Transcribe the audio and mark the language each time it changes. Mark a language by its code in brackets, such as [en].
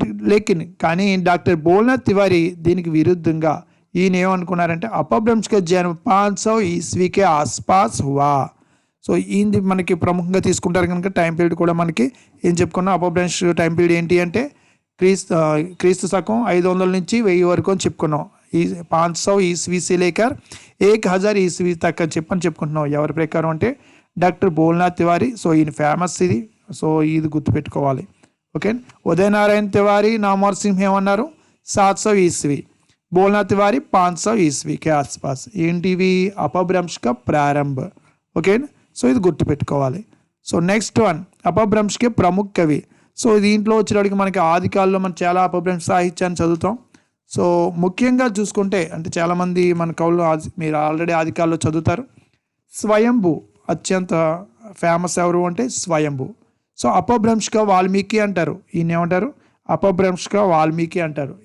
[te] లేకిన్ కానీ డాక్టర్ బోల్నాథ్ తివారీ దీనికి విరుద్ధంగా ఈయన ఏమనుకున్నారంటే [hi] अपभ्रंश का जन्म 500 ईस्वी के आसपास हुआ. [te] సో ఈయనది మనకి ప్రముఖంగా తీసుకుంటారు కనుక టైం పీరియడ్ కూడా మనకి ఏం చెప్పుకున్నాం అపభ్రంశ్ టైం పీరియడ్ ఏంటి అంటే క్రీస్తు శకం 500 నుంచి 1000 వరకు అని చెప్పుకున్నాం. ఈ [hi] 500 ईस्वी से लेकर 1000 ईस्वी तक [te] అని చెప్పుకుంటున్నాం. ఎవరి ప్రకారం అంటే డాక్టర్ బోల్నాథ్ తివారీ. సో ఈయన ఫేమస్ ఇది. సో ఇది గుర్తుపెట్టుకోవాలి. ఓకే ఉదయ్ నారాయణ తివారీ नामवर सिंह ఏమన్నారు [hi] 700 ईस्वी, बोलनाथ तिवारी 500 ईस्वी के आसपास. [te] ఏంటివి [hi] अपभ्रंश का प्रारंभ. [te] ఓకే సో ఇది గుర్తుపెట్టుకోవాలి. సో నెక్స్ట్ వన్ [hi] अपभ्रंश के प्रमुख कवि. [te] సో దీంట్లో వచ్చేటికి మనకి ఆది కాలంలో మనం చాలా अपभ्रंश సాహిత్యాన్ని చదువుతాం. సో ముఖ్యంగా చూసుకుంటే అంటే చాలామంది మన కవులు మీరు ఆల్రెడీ ఆది కాలంలో చదువుతారు. స్వయంభూ అత్యంత ఫేమస్ ఎవరు అంటే స్వయంభూ. సో अपभ्रंश का వాల్మీకి అంటారు. ఈయన ఏమంటారు अपभ्रंश का వాల్మీకి అంటారు.